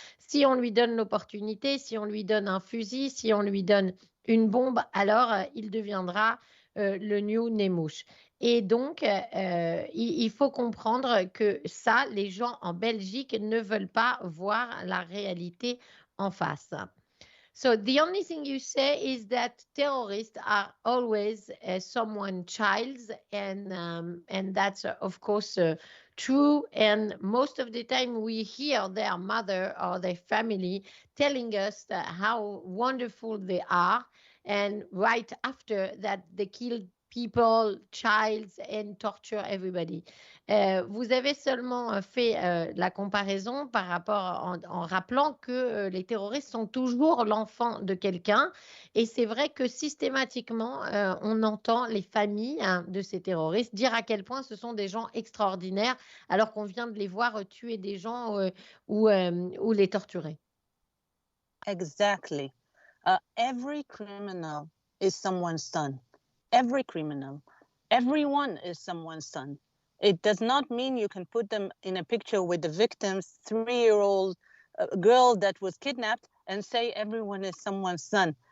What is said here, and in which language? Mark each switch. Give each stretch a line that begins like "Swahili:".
French: Si on lui donne l'opportunité, si on lui donne un fusil, si on lui donne une bombe, alors il deviendra le new Nemouche. Et donc, il faut comprendre que ça, les gens en Belgique ne veulent pas voir la réalité en face.
English: So the only thing you say is that terrorists are always someone's child, and that's of course true. And most of the time, we hear their mother or their family telling us how wonderful they are, and right after that, they kill people, childs, and torture everybody.
French: Vous avez seulement fait la comparaison par rapport en rappelant que les terroristes sont toujours l'enfant de quelqu'un. Et c'est vrai que systématiquement, on entend les familles de ces terroristes dire à quel point ce sont des gens extraordinaires alors qu'on vient de les voir tuer des gens ou les torturer.
English: Exactly. Every criminal is someone's son. Every criminal. Everyone is someone's son. It does not mean you can put them in a picture with the victim's 3-year-old girl that was kidnapped and say everyone is someone's son.